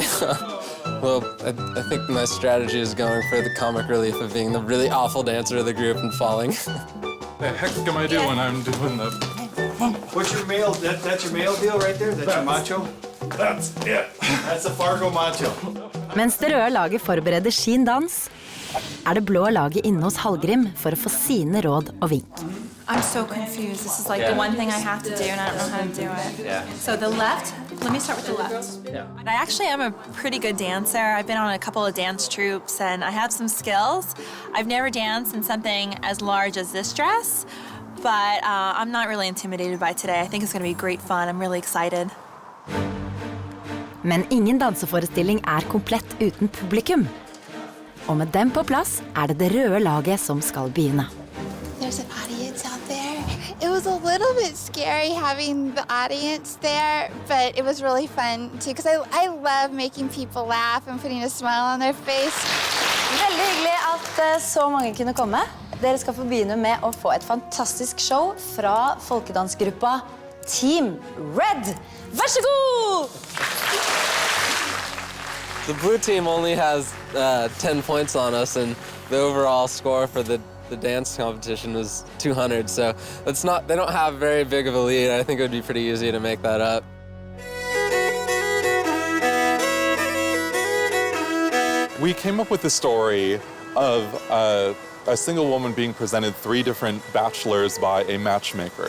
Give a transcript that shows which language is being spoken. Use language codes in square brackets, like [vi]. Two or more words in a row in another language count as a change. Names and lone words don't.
[en] Well, I think my strategy is going for the comic relief of being the really awful dancer of the group and falling. The heck am I doing when I'm doing the... What's your male, that's your male deal right there? That's your macho? That's it. That's a Fargo macho. [no] Mens det røde laget forbereder sin dans, det blå laget inne hos Hallgrim for å få sine råd og vink. [en] I'm so confused. This is like the one thing I have to do, and I don't know how to do it. Yeah. So the left, let me start with the left. Yeah. I actually am a pretty good dancer. I've been on a couple of dance troupes, and I have some skills. I've never danced in something as large as this dress, but I'm not really intimidated by today. I think it's going to be great fun. I'm really excited. [no] Men ingen danseforestilling komplett uten publikum. Og med dem på plass det røde laget som skal begynne. [en] There's an audience out there. It was a little bit scary having the audience there, but it was really fun too, because I love making people laugh and putting a smile on their face. [no] Veldig hyggelig at så mange kunne komme. Dere skal få begynne med å få et fantastisk show fra folkedansgruppa Team Red. Vær så god! [en] The blue team only has 10 points on us, and the overall score for the dance competition was 200, so they don't have very big of a lead. I think it would be pretty easy to make that up. We came up with the story of a single woman being presented 3 different bachelors by a matchmaker.